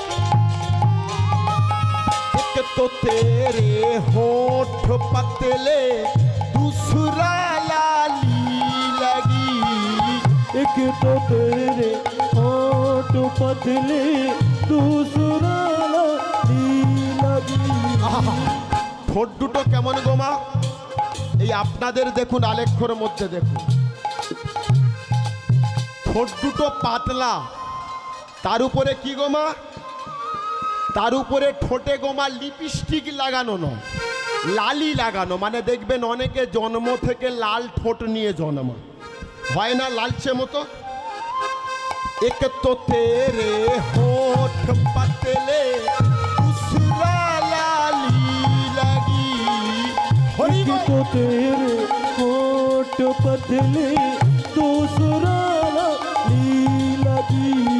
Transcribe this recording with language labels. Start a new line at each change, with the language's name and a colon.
Hindi: तो तेरे होठ पतले दूसरा लाली लगी। एक तो तेरे होठ पतले दूसरा लाली लगी।
Bangla: ঠোঁট দুটো কেমন গো মা? এই আপনাদের দেখুন, আলেখ্যর মধ্যে দেখুন, ঠোঁট দুটো পাতলা, তার উপরে কি গো মা? তার উপরে ঠোঁটে গোমা লিপস্টিক লাগানো নয়, লালি লাগানো। মানে দেখবেন অনেকে জন্ম থেকে লাল ঠোঁট নিয়ে জন্মা, হয় না লালচে মতো?
Hindi: এক তো তেরে হোঠ পাতলে दूसरा लाली लगी। एक तो तेरे होठ पतले दूसरा लाली लगी।